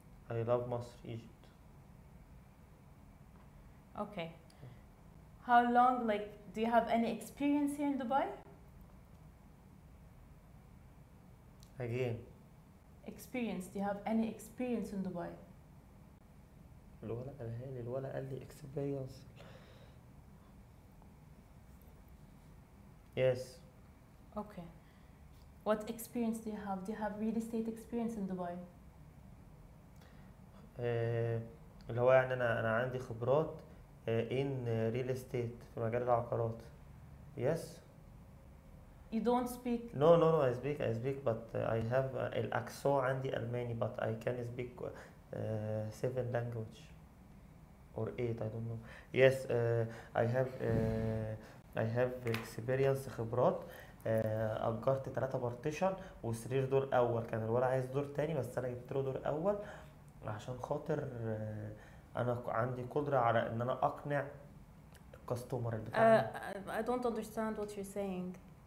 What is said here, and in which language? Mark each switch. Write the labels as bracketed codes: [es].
[en] I love مصر Egypt. Okay. How long, like, do you have any experience here in Dubai? Again. Experience. Do you have any experience in Dubai? [ar] الولا قال لي experience. [en] Yes. Okay. What experience do you have? Do you have real estate experience in Dubai? [ar] اللي هو يعني أنا عندي خبرات [en] in real estate [ar] في مجال العقارات. [en] Yes. You don't speak. No, I speak but I have [ar] الأكسو عندي ألماني [en] but I can speak 7 language or 8 I don't know. Yes, I have experience خبرات. [ar] أجرت 3 بارتيشن وسرير دور أول، كان الولد عايز دور تاني بس أنا جبت له دور أول عشان خاطر أنا عندي قدرة على إن أنا أقنع الكاستمر بتاعي. [en] I don't understand what you're saying.